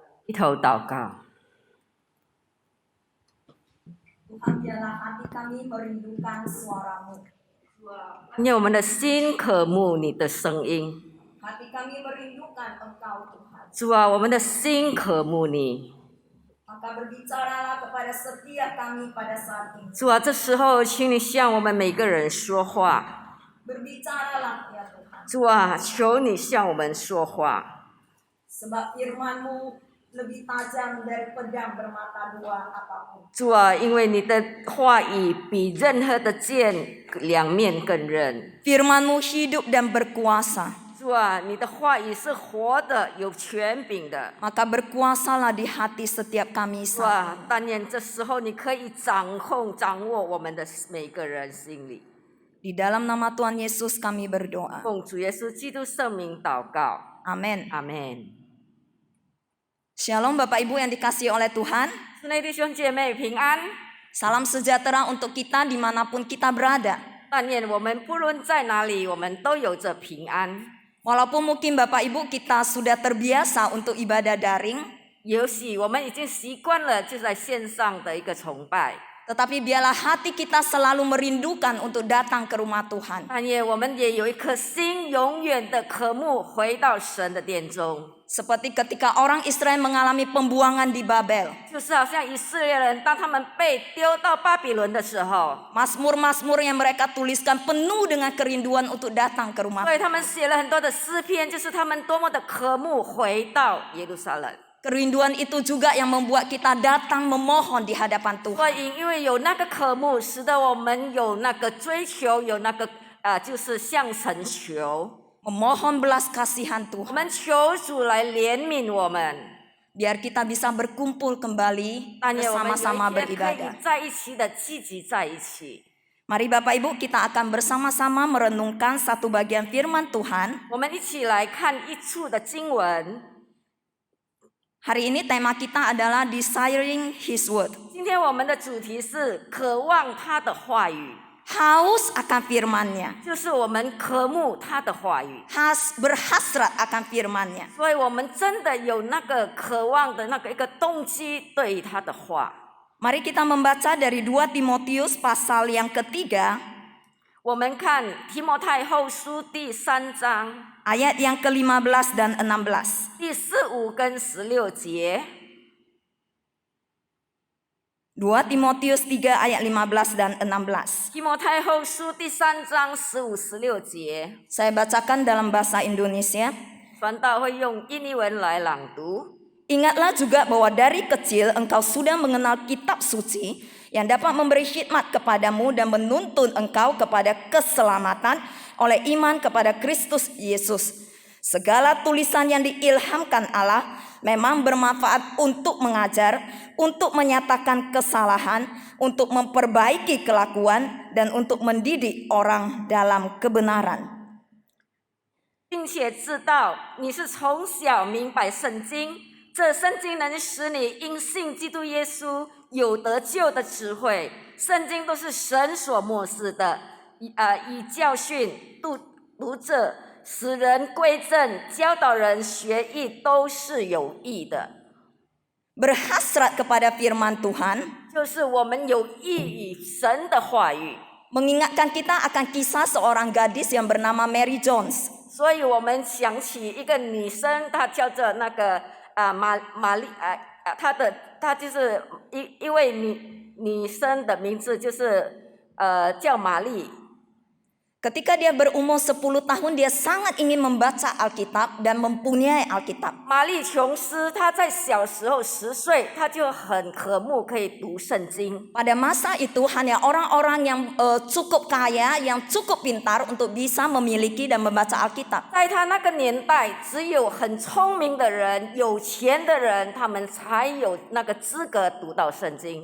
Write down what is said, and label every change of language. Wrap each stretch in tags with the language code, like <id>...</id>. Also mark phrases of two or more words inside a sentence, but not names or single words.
<zh>低头祷告。</zh> <id>Tuhan, biarlah hati kami merindukan suara-Mu.</id> <zh>愿我们的心渴慕你的声音。</zh> <id>Hati kami merindukan Engkau, Tuhan.</id> <zh>主啊，我们的心渴慕你。</zh> <id>Maka berbicaralah kepada setiap kami pada saat ini.</id> <zh>主啊，这时候请你向我们每个人说话。</zh> <id>Berbicaralah ya Tuhan.</id> <zh>主啊，求你向我们说话。</zh> <id>Sebab firman-Mu lebih tajam dari pedang bermata dua apapun.</id> <zh>主啊，因为你的话语比任何的剑两面更刃。</zh> <id>Firman-Mu hidup dan berkuasa.</id> <zh>主啊，你的话语是活的，有权柄的。</zh> <id>Maka berkuasalah di hati setiap kami</id> <zh>主</zh> <id>saat</id> <zh>啊，但愿这时候你可以掌握我们的每个人心里。</zh> <id>Di dalam nama Tuhan Yesus kami berdoa.</id> <zh>奉主耶稣基督圣名祷告，</zh> <id>Amin.</id> <zh>阿门。</zh> <id>Shalom Bapak Ibu yang dikasihi oleh Tuhan.</id> <zh>亲爱的弟兄姐妹平安。</zh> <id>Salam sejahtera untuk kita dimanapun kita berada.</id> <zh>但愿我们不论在哪里，我们都有着平安。</zh> <id>Walaupun mungkin Bapak Ibu kita sudah terbiasa untuk ibadah daring,</id> <zh>也许我们已经习惯了就在线上的一个崇拜，</zh> <id>tetapi biarlah hati kita selalu merindukan untuk datang ke rumah Tuhan.</id> <zh>但愿我们也有一颗心永远的渴慕回到神的殿中。</zh> <id>Seperti ketika orang Israel mengalami pembuangan di Babel.</id> <zh>就是好像以色列人当他们被丢到巴比伦的时候，</zh> <id>Mazmur-mazmur yang mereka tuliskan penuh dengan kerinduan untuk datang ke rumah</id> <zh>所以他们写了很多的诗篇，就是他们多么的渴慕回到耶路撒冷。</zh> <id>Kerinduan itu juga yang membuat kita datang memohon di hadapan</id> <zh>所</zh> <id>Tuhan.</id> <zh>以因为有那个渴慕，使得我们有那个追求，有那个就是向神求。</zh> <id>Memohon belas kasihan</id> <zh>我</zh> <id>Tuhan.</id> <zh>们求主来怜悯我们，</zh> <id>Biar kita bisa berkumpul kembali</id> <zh>但愿我们有</zh> <id>bersama-sama</id> <zh>一天可以</zh> <id>beribadah.</id> <zh>在一起的聚集在一起。</zh> <id>Mari Bapak Ibu kita akan bersama-sama merenungkan satu bagian firman Tuhan.</id> <zh>我们一起来看一处的经文。</zh> <id>Hari ini tema kita adalah</id> <en>Desiring His Word.</en> <zh>今天我们的主题是渴望他的话语，</zh> <id>Haus akan firman-Nya.</id> <zh>就是我们渴慕他的话语。</zh> <id>Berhasrat akan firman-Nya.</id> <zh>所以我们真的有那个渴望的那个一个动机，对于他的话。</zh> <id>Mari kita membaca dari 2 Timotius pasal yang ketiga,</id> <zh>我们看提摩太后书第3章</zh> <id>ayat yang ke-15 dan 16.</id> <zh>第15跟16节。</zh> <id>2 Timotius 3 ayat 15 dan 16.</id> <zh>提摩太后书第3章15、16节，</zh> <id>Saya bacakan dalam bahasa Indonesia.</id> <zh>传道会用印尼文来朗读。</zh> <id>Ingatlah juga bahwa dari kecil engkau sudah mengenal kitab suci yang dapat memberi khidmat kepadamu dan menuntun engkau kepada keselamatan oleh iman kepada Kristus Yesus. Segala tulisan yang diilhamkan Allah memang bermanfaat untuk mengajar, untuk menyatakan kesalahan, untuk memperbaiki kelakuan, dan untuk mendidik orang dalam kebenaran.</id> <zh>并且知道你是从小明白圣经，这圣经能使你因信基督耶稣有得救的智慧。圣经都是神所默示的，以教训、读者、使人归正、教导人学义，都是有益的。</zh> <id>Berhasrat kepada firman Tuhan</id> <zh>就是我们有益于神的话语，</zh> <id>mengingatkan kita akan kisah seorang gadis yang bernama Mary Jones.</id> <zh>所以我们想起一个女生，她叫做那个玛丽她就是一位女生的名字就是叫玛丽。</zh> <id>Ketika dia berumur 10 tahun, dia sangat ingin membaca Alkitab dan mempunyai Alkitab.</id> <zh>玛丽琼斯她在小时候10岁，她就很渴慕可以读圣经。</zh> <id>Pada masa itu hanya orang-orang yang cukup kaya, yang cukup pintar untuk bisa memiliki dan membaca Alkitab.</id> <zh>在她那个年代，只有很聪明的人、有钱的人，他们才有那个资格读到圣经。</zh>